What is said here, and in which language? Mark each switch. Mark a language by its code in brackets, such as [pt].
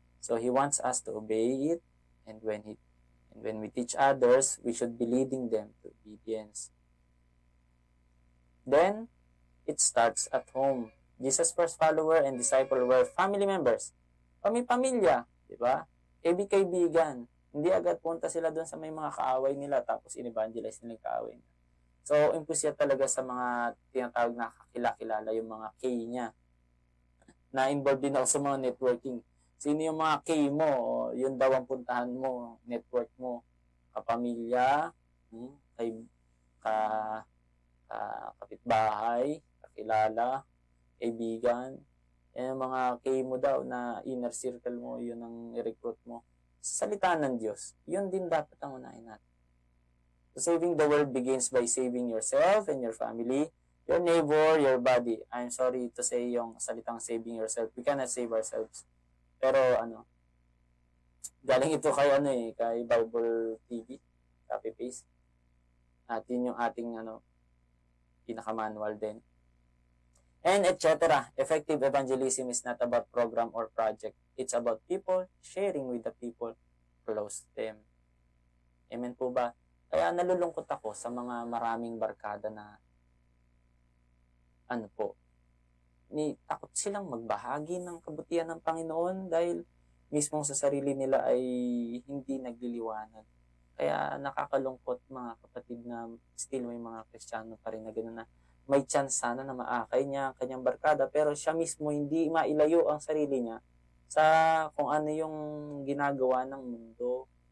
[en] So He wants us to obey it, and when we teach others, we should be leading them to obedience. Then, it starts at home. Jesus' first follower and disciple were family members. [tl] Pamilya, di ba? Kaibigan. Hindi agad punta sila doon sa may mga kaaway nila tapos in-evangelize nila yung kaaway nila. So, impulse talaga sa mga tinatawag na kakilala yung mga K niya. Na-involved din ako sa mga networking. Sino yung mga K mo? Yun daw ang puntahan mo, network mo, kapamilya, kay, ka, kapitbahay, kakilala, kaibigan. Yan ang mga K mo daw na inner circle mo, yun ang i-recruit mo. Salita ng Diyos, yun din dapat ang unahin natin. [en] So, saving the world begins by saving yourself and your family, your neighbor, your body. I'm sorry to say [tl] yung salitang [en] saving yourself. We cannot save ourselves. [tl] Pero galing ito kay kay Bible TV, copy paste. At yun yung ating pinaka-manual din. And etc. [en] Effective evangelism is not about program or project. It's about people sharing with the people close to them. [tl] Amen po ba? Kaya nalulungkot ako sa mga maraming barkada na takot silang magbahagi ng kabutihan ng Panginoon dahil mismo sa sarili nila ay hindi nagliliwanag. Kaya nakakalungkot mga kapatid na still may mga Kristiyano pa rin na gano'n na may chance sana na maakay niya ang kanyang barkada pero siya mismo hindi mailayo ang sarili niya sa kung ano yung ginagawa ng mundo.